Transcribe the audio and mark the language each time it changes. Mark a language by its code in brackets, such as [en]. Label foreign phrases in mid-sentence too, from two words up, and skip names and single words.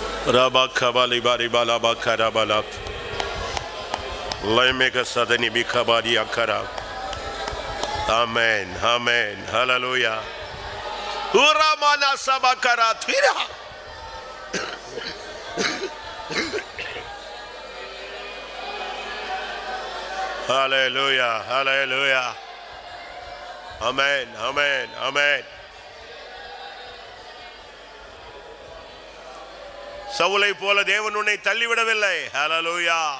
[en] Rabakabali bari bala bakara bala. Laimeka sadani bikabari akara. Amen. Amen. Hallelujah. Uramana sabakara twira. Hallelujah. Hallelujah. Amen. Amen. Amen. [ta] சவுலை போல தேவன் உன்னை தள்ளிவிடவில்லை. ஹல்லேலூயா.